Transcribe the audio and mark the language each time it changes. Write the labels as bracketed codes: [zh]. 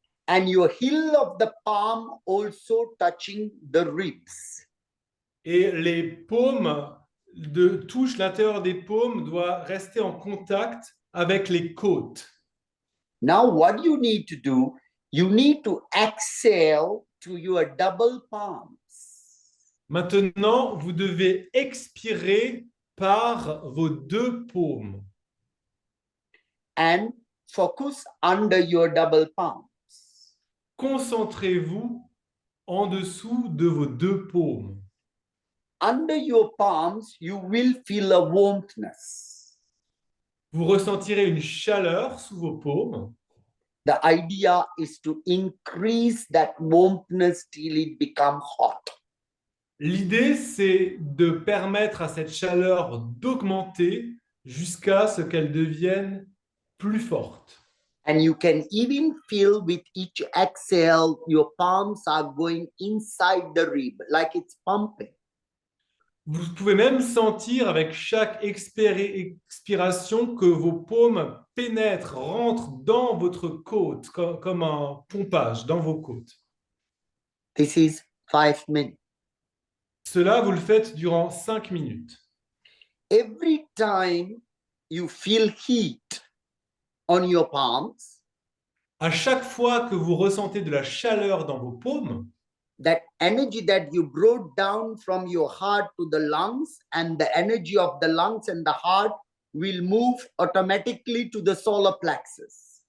[en] And your heel of the palm also touching the ribs. [fr] Et les paumes touche l'intérieur des paumes doit rester en contact avec les côtes. [en] Now what you need to do, you need to exhale to your double palms. [fr] Maintenant, vous devez expirer par vos deux paumes. [en] And focus under your double palms. [fr] Concentrez-vous en dessous de vos deux paumes. [en] Under your palms, you will feel a warmthness. [fr] Vous ressentirez une chaleur sous vos paumes. [en] The idea is to increase that warmthness till it becomes hot. [fr] L'idée, c'est de permettre à cette chaleur d'augmenter jusqu'à ce qu'elle devienne plus forte. [en] And you can even feel with each exhale, your palms are going inside the rib, like it's pumping. [fr] Vous pouvez même sentir avec chaque expiration que vos paumes pénètrent, rentrent dans votre côte, comme un pompage dans vos côtes. [en] This is 5 minutes. [fr] Cela, vous le faites durant 5 minutes. [en] Every time you feel heat on your palms, [fr] À chaque fois que vous ressentez de la chaleur dans vos paumes, [en] that energy that you brought down from your heart to the lungs, and the energy of the lungs and the heart will move automatically to the solar plexus.